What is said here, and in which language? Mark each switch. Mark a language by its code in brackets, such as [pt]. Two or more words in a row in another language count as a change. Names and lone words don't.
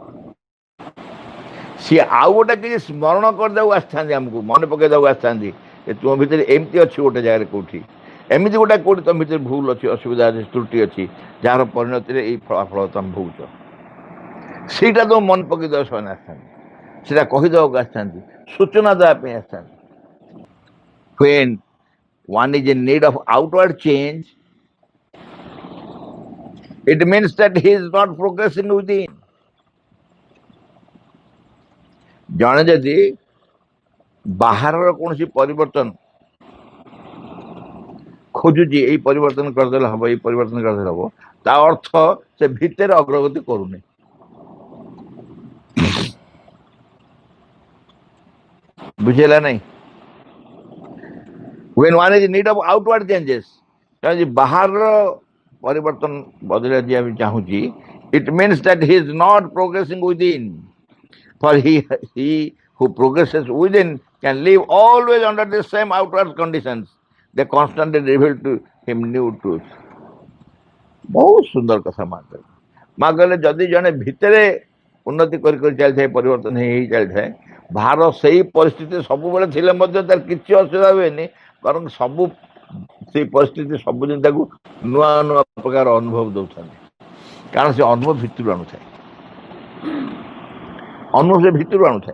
[or] ସିଏ ଆଉ ଗୋଟେ କିଛି ସ୍ମରଣ କରିଦେବାକୁ ଆସିଥାନ୍ତି, ଆମକୁ ମନେ ପକେଇଦେବାକୁ ଆସିଥାନ୍ତି ଯେ ତୁମ ଭିତରେ ଏମିତି ଅଛି ଗୋଟେ ଜାଗାରେ, କୋଉଠି ଏମିତି ଗୋଟେ କୋଉଠି ତମ ଭିତରେ ଭୁଲ ଅଛି, ଅସୁବିଧା ଅଛି, ତ୍ରୁଟି ଅଛି, ଯାହାର ପରିଣତିରେ ଏଇ ଫଳାଫଳ ତମେ ଭୋଗୁଛ। ସେଇଟା ତ ମନେ ପକେଇଦେବାକୁ ସେମାନେ ଆସିଥାନ୍ତି, ସେଇଟା କହିଦେବାକୁ ଆସିଥାନ୍ତି, ସୂଚନା ଦେବା ପାଇଁ ଆସିଥାନ୍ତି। [en] When one is in need of outward change, it means that he is not progressing within. [or] ଜଣେ ଯଦି ବାହାରର କୌଣସି ପରିବର୍ତ୍ତନ ଖୋଜୁଛି, ଏଇ ପରିବର୍ତ୍ତନ କରିଦେଲେ ହବ, ଏଇ ପରିବର୍ତ୍ତନ କରିଦେଲେ ହବ, ତା ଅର୍ଥ ସେ ଭିତରେ ଅଗ୍ରଗତି କରୁନି। ବୁଝିଲା ନାଇଁ? [en] When one is in need of outward changes, [or] ବାହାରର ପରିବର୍ତ୍ତନ ବଦଳାଇ ଯିବା ପାଇଁ ଚାହୁଁଛି, [en] it means that he is not progressing within. For he who progresses within can live always under the same outward conditions. They constantly reveal to him new truths. [or] ବହୁତ ସୁନ୍ଦର କଥା ମା କହିଲେ। ମା କହିଲେ ଯଦି ଜଣେ ଭିତରେ ଉନ୍ନତି କରି କରି ଚାଲିଥାଏ, ପରିବର୍ତ୍ତନ ହେଇ ଚାଲିଥାଏ, ବାହାର ସେଇ ପରିସ୍ଥିତି ସବୁବେଳେ ଥିଲେ ମଧ୍ୟ ତାର କିଛି ଅସୁବିଧା ହୁଏନି, ବରଂ ସବୁ ସେଇ ପରିସ୍ଥିତି ସବୁଦିନ ତାକୁ ନୂଆ ନୂଆ ପ୍ରକାର ଅନୁଭବ ଦେଉଥାନ୍ତି, କାରଣ ସେ ଅନୁଭବ ଭିତରୁ ଆଣୁଥାଏ, ଅନୁଭବ ସେ ଭିତରୁ ଆଣୁଥାଏ।